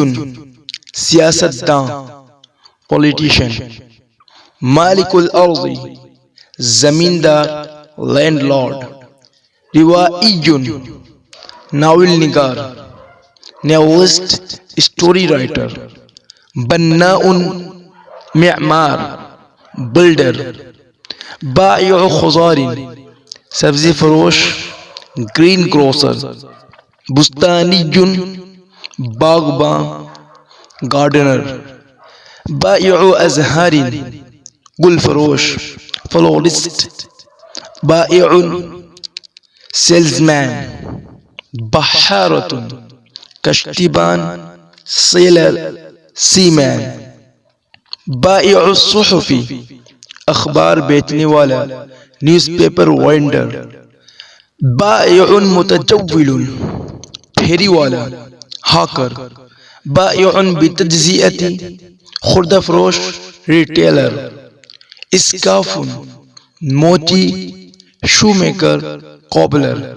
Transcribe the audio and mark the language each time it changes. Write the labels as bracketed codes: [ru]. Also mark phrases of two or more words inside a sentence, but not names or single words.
[ur] سیاستداں پولیٹیشن [ar] مالک الارض [ur] زمیندار [en] land lord [ur] روائي ناول نگار [en] novelist story writer [ur] بناء معمار بلڈر [ar] بائع خضار [ur] سبزی فروش [en] green grocer [ur] بستانی باغباں گارڈنر [ar] بائع ازہار [ur] گل فروش فلورسٹ بائع سیلزمین بحارة کشتیبان [en] sailor seaman [ar] بائع الصحف [ur] اخبار بیچنے والا [en] news paper vendor. [ar] بائع متجول [ur] پھیری والا ہاکر. [ar] بائع بتجزیتی [ur] خوردہ فروش ریٹیلر. اسکاف موچی [en] shoe maker cobbler.